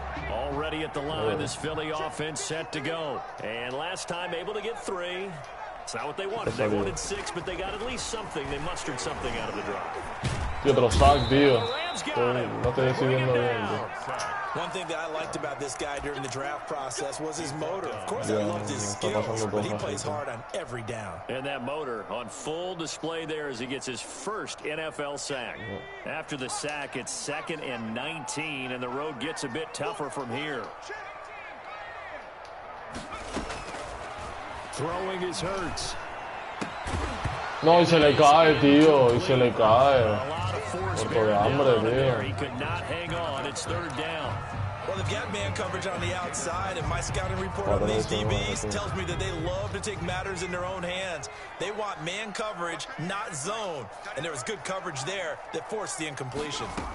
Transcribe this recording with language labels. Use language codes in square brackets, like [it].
[en] Already at the line, this Philly offense set to go. And last time able to get 3. It's not what they wanted. They wanted 6, but they got at least something. They mustered something out of the drive. [es] Tío, pero sack, tío. No estoy decidiendo bien, tío. [en] One thing that I liked about this guy during the draft process was his motor. Of course, I loved his skills, but he plays hard on every down. And that motor on full display there as he gets his first NFL sack. After the sack, it's 2nd and 19, and the road gets a bit tougher from here. Throwing his Hurts. [es] No, y se le cae, tío, y se le cae. Por de hambre, tío. [en] He could not hang on. It's 3rd down. Well, they've got man coverage on the outside, and my scouting report on these DBs tells me that they love to take matters in their own hands. They want man coverage, not zone. And there was good coverage there that forced the incompletion.